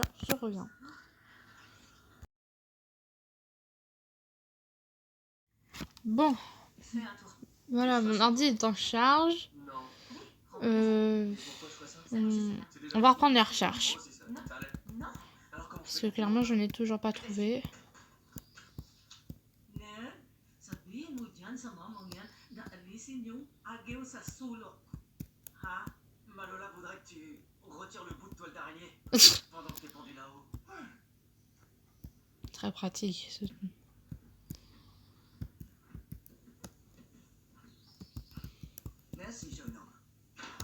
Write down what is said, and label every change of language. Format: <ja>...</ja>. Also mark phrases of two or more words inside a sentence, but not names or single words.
<fr>Je reviens. Bon. Fais un tour. Voilà, mon ordi est en charge. Non. Pourquoi Pourquoi je ferais ça? On va reprendre les recherches. Moi aussi, ça me parlait. Non. Alors comment Parce que clairement, je n'ai toujours pas trouvé. Ne.</fr> <tl>Sabi mo dyan sa mama yan na alis</tl> <fr>Malola voudrait que tu retires le bout de toile d'araignée pendant que t'es pendu là-haut. Très pratique. Merci, jeune homme.</fr>